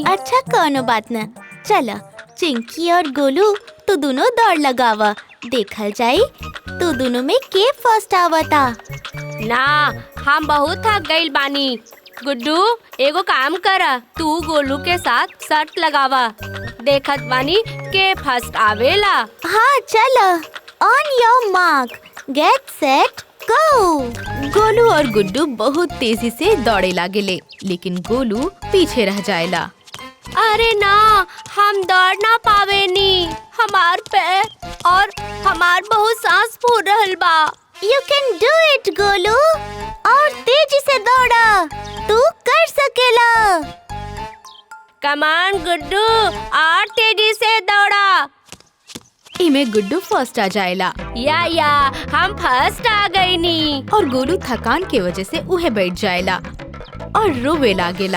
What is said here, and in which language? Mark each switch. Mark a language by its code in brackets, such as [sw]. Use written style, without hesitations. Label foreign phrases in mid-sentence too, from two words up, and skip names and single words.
[bho] अच्छा कोनो बात न, चलो चिंकी और गोलू तू दोनों दौड़ लगावा, देखल जाई तू दोनों में के फर्स्ट आवता। ना, हम बहुत थक गइल बानी। गुड्डू, एगो काम करा, तू गोलू के साथ शर्त लगावा। देखत बानी के फर्स्ट आवेला। हाँ चलो, [en] On your mark, get set go. [bho] गोलू और गुड्डू बहुत तेजी से दौड़े लागेले, लेकिन गोलू पीछे रह जाएला। अरे ना, हम दौड़ ना पावेनी। हमार पैर और हमार बहुत सांस फूल रहल बा। [en] You can do it [bho] गोलू, और तेजी से दौड़ा, तू कर सकेला। [en] come on [bho] गुड्डू, और तेजी से दौड़ा। इमे गुड्डू फर्स्ट आ जाएला। या हम फर्स्ट आ गई नी। और गोलू थकान के वजह से उहे बैठ जाएला और रोवे लागेला।